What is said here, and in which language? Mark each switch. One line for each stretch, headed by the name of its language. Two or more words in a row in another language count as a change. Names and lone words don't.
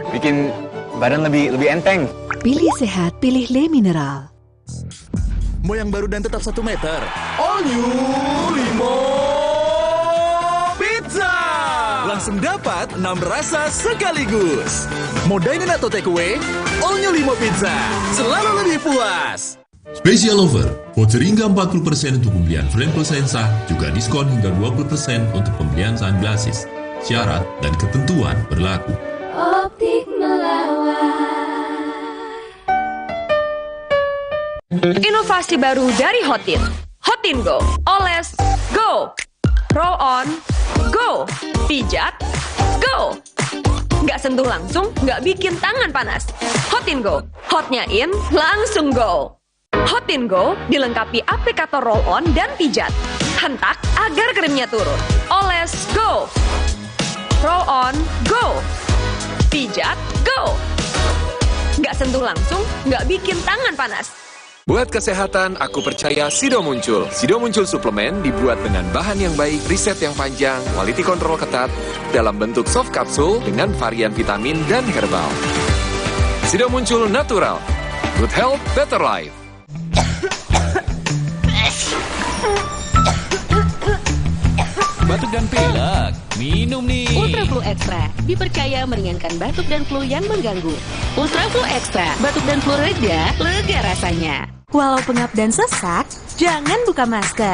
Indonesian: Bikin badan lebih enteng. Pilih sehat, pilih Le Mineral. Moyang baru dan tetap 1 meter.
English: All new Limo Pizza.
Indonesian: Langsung dapat 6 rasa sekaligus. Mau dine-in atau
English: take away? All new Limo Pizza.
Indonesian: Selalu lebih puas.
English: Special offer,
Indonesian: voucher hingga 40% untuk pembelian frame plus lensa, juga diskon hingga 20% untuk pembelian sunglasses. Syarat dan ketentuan berlaku. Optik melawan. Inovasi baru dari Hotin. Hotin Go. Oles, go.
English: Roll on,
Indonesian: go. Pijat, go. Nggak sentuh langsung, nggak bikin tangan panas. Hotin Go. Hotnya in, langsung go. Hotin Go dilengkapi aplikator
English: roll on
Indonesian: dan pijat. Hentak agar krimnya turun. Oles, go.
English: Roll on,
Indonesian: go. Pijat, go. Nggak sentuh langsung, nggak bikin tangan panas. Buat kesehatan, aku percaya Sido Muncul. Sido Muncul suplemen dibuat dengan bahan yang baik, riset yang panjang,
English: quality control
Indonesian: ketat, dalam bentuk soft kapsul dengan varian vitamin dan herbal. Sido Muncul natural.
English: Good health, better life.
Indonesian: Batuk dan pilek, minum nih. Ultra Flu Extra dipercaya meringankan batuk dan flu yang mengganggu. Ultra Flu Extra, batuk dan flu reda, lega rasanya. Walau pengap dan sesak, jangan buka masker.